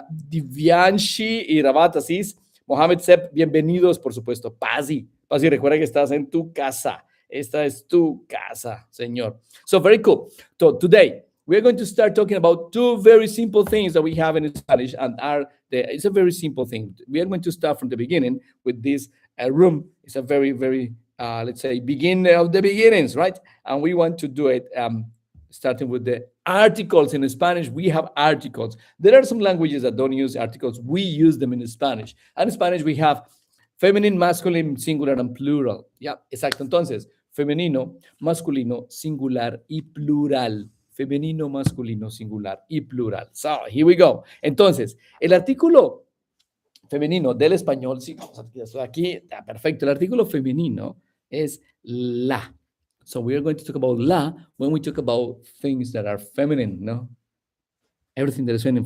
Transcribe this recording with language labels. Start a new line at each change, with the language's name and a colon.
Spanish: Divianshi y Rabat Aziz, Mohamed Sep, bienvenidos, por supuesto. Pasi, recuerda que estás en tu casa. Esta es tu casa, señor.
English: So very cool. So today, we're going to start talking about two very simple things that we have in Spanish, and it's a very simple thing. We are going to start from the beginning with this room. It's a very, very, let's say, beginning of the beginnings, right? And we want to do it starting with the articles in Spanish. We have articles. There are some languages that don't use articles. We use them in Spanish. And in Spanish, we have feminine, masculine, singular, and plural.
Spanish: Yeah, exacto. Entonces, femenino, masculino, singular y plural. Femenino, masculino, singular y plural.
English: So, here we go.
Spanish: Entonces, el artículo femenino del español, sí, aquí está perfecto. El artículo femenino es la.
English: So, we are going to talk about la when we talk about things that are feminine, no? Everything that is feminine.